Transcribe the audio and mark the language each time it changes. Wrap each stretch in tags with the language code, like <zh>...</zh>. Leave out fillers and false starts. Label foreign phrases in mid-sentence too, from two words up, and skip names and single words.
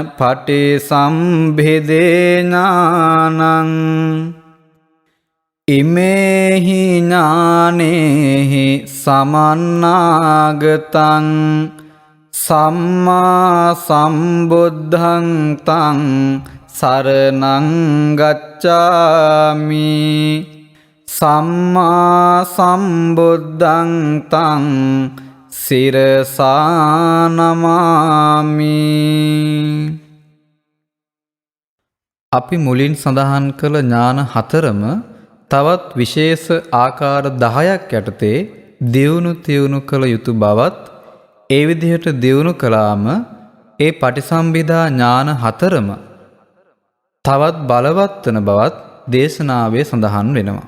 <pi>පටිසම්භිදේ ඥානං ඉමේහි ඥානේහි සමන්නාගතං සම්මා සම්බුද්ධං තං සරණං ගච්ඡාමි සම්මා සම්බුද්ධං තං සිරසා නමාමි.</pi> <si>අපි මුලින් සඳහන් කළ ඥාන හතරම තවත් විශේෂ ආකාර 10ක් යටතේ දියුණු තියුණු කළ යුතු බවත් ඒ විදිහට දියුණු කළාම ඒ පටිසම්භිදා ඥාන හතරම තවත් බලවත් වන බවත් දේශනාවේ සඳහන් වෙනවා.</si>